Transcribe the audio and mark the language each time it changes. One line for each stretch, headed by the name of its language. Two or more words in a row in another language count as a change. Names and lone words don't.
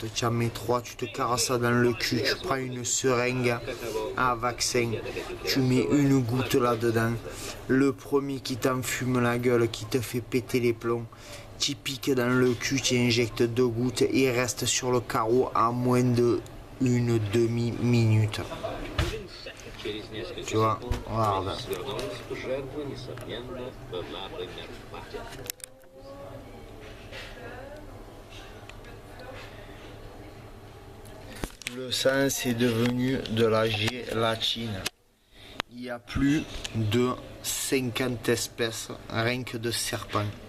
French: tu en mets 3, tu te carres ça dans le cul, tu prends une seringue à vaccin, tu mets une goutte là-dedans, le premier qui t'enfume la gueule, qui te fait péter les plombs, tu piques dans le cul, tu injectes 2 gouttes et il reste sur le carreau à moins de une demi-minute.
Russian: Через несколько
French: Tu vois,
Russian: секунд
French: regarde.
Russian: свернулась, жертва, несомненно, была бы мертва.
French: Le sang, c'est devenu de la gélatine. Il y a plus de 50 espèces, rien que de serpents.